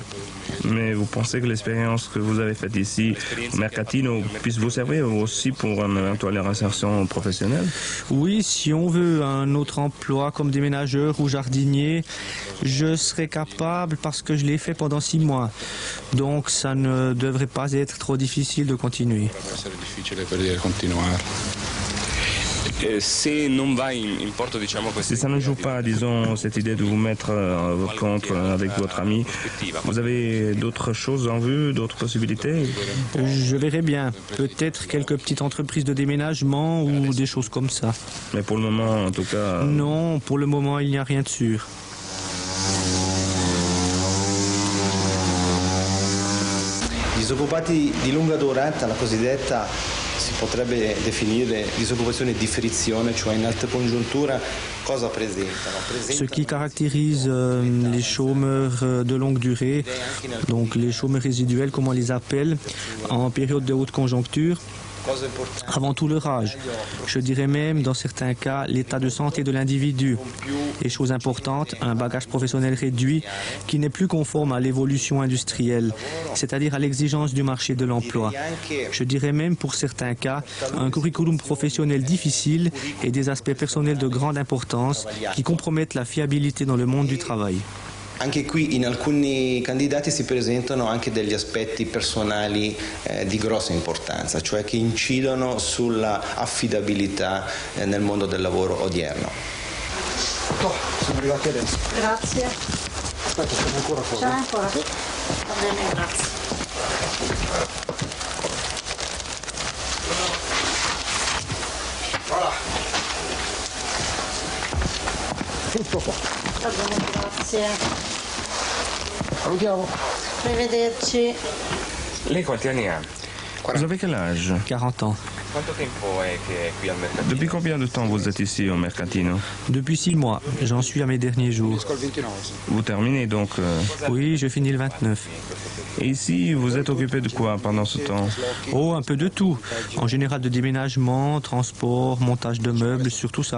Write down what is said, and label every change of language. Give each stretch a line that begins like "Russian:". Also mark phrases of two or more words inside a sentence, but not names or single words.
French: Mais vous pensez que l'expérience que vous avez faite ici, au Mercatino, puisse vous servir aussi pour une éventuelle insertion professionnelle? Oui, si on veut un autre emploi comme des déménageur ou jardinier, je serai capable parce que je l'ai fait pendant 6 mois. Donc ça ne devrait pas être trop difficile de continuer.
Italian: Se non va in porto, diciamo,
French: Si ça ne joue pas, disons, cette idée de vous mettre contre avec votre ami, vous avez d'autres choses en vue, d'autres possibilités? Je verrai bien. Peut-être quelques petites entreprises de déménagement ou des choses comme ça. Mais pour le moment, en tout cas... Non, pour le moment, il n'y a rien de sûr.
Italian: Disoccupati di lunga durata, la cosiddetta si potrebbe definire disoccupazione di frizione, cioè in alta congiuntura cosa presentano?
French: Ce qui caractérise les chômeurs de longue durée, donc les chômeurs résiduels comme on les appelle, en période de haute conjoncture, avant tout leur âge. Je dirais même, dans certains cas, l'état de santé de l'individu. Et chose importante, un bagage professionnel réduit qui n'est plus conforme à l'évolution industrielle, c'est-à-dire à l'exigence du marché de l'emploi. Je dirais même, pour certains cas, un curriculum professionnel difficile et des aspects personnels de grande importance qui compromettent la fiabilité dans le monde du travail.
Italian: Anche qui in alcuni candidati si presentano anche degli aspetti personali di grossa importanza, cioè che incidono sulla affidabilità nel mondo del lavoro odierno. Siamo arrivati adesso. Grazie. Aspetta, siamo ancora fuori. C'è ancora? Va bene, grazie.
French: Voilà.
Italian: Tutto qua. Va bene, grazie. Salutiamo. Arrivederci. Lei quanti anni ha?
French: Vous avez quel âge? 40 ans.
Italian: Quanto tempo è che è qui al mercatino?
French: Depuis combien de temps vous êtes ici au Mercatino? Depuis 6 mois, j'en suis à mes derniers jours. Vous terminez donc Oui, je finis le 29. Et ici, vous êtes occupé de quoi pendant ce temps? Oh, un peu de tout. En général de déménagement, transport, montage de meubles, surtout ça.